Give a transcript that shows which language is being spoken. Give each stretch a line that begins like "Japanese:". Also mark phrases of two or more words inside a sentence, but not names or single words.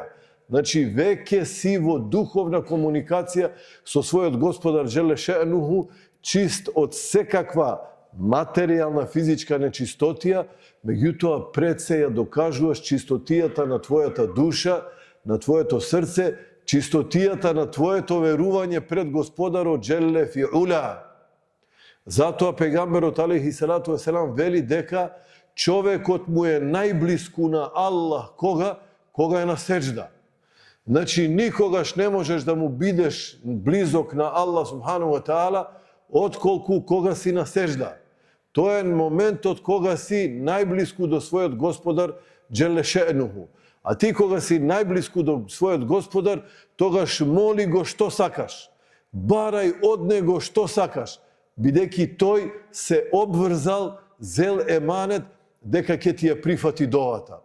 Macedonian: Значи, веќе си во духовна комуникација со својот Господар
Arabic: جل شأنه,
Macedonian: чист од секаква материјална физичка нечистотија, меѓутоа пред се ја докажуваш чистотијата на твојата душа, на твоето срце, чистотијата на твоето верување пред Господарот
Arabic: جل في علاه.
Macedonian: Затоа пегамберот
Arabic: عليه الصلاة والسلام
Macedonian: вели дека човекот му е најблиску на Аллах кога е на седжда. Значи, никогаш не можеш да му бидеш близок на
Arabic: الله سبحانه وتعالى
Macedonian: отколку кога си на седжда. Тоа е моментот кога си најблиску до својот Господар
Arabic: جل شأنه.
Macedonian: А ти кога си најблиску до својот Господар, тогаш моли го што сакаш. Барај од него што сакаш, бидејќи тој се обврзал, зел еманет, дека ќе ти ја прифати довата.